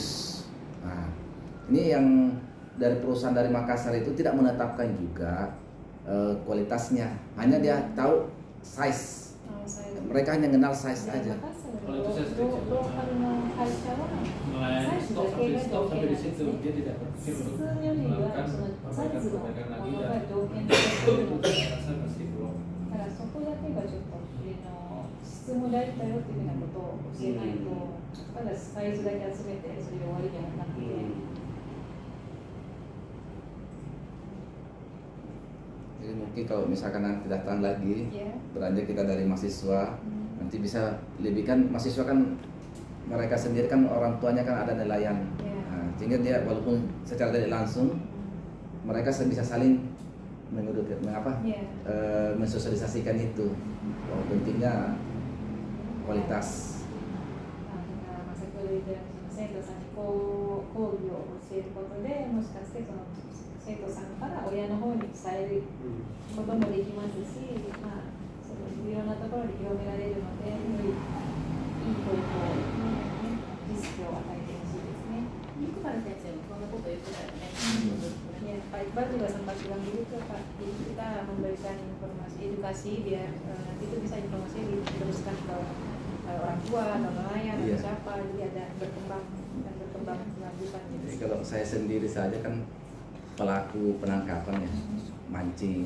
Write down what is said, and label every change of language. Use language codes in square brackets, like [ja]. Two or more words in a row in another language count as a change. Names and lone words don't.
[id] Nah, ini yang dari perusahaan dari Makassar itu tidak menetapkan juga kualitasnya, hanya dia tahu size. Mereka hanya kenal size aja. Kalau itu saya setuju. Melayani stok sampai di situ, dia tidak berpikir untuk melakukan perbaikan lagi dan itu saya rasa masih belum. [ja] そこだけがちょっと質も大事だよっていうふうなことを教えないと、ただサイズだけ集めてそれで終わりではなくて。 [id] Jadi mungkin kalau misalkan nanti datang lagi, beranjak kita dari mahasiswa, nanti bisa lebih kan mahasiswa kan mereka sendiri kan orang tuanya kan ada nelayan, nah, sehingga dia walaupun secara tidak langsung mereka bisa saling mensosialisasikan itu bahwa pentingnya kualitas. [ja] 先ほど言ったように生徒さんに講義を教えることでもしかしてその生徒さんから親の方に伝えることもできますし、まあ、そのいろんなところに広められるので、よりいい教育を、知識を与えてほしいですね。肉原先生もそんなこと言ってたよね。 [id] Ya, Pak Iqbal juga sempat bilang gitu Pak. Jadi kita memberikan informasi edukasi biar nanti itu bisa informasi diteruskan ke orang tua atau nelayan atau siapa, jadi ada berkembang dan berkembang kelanjutan. Jadi kalau saya sendiri saja kan pelaku penangkapan ya, mancing.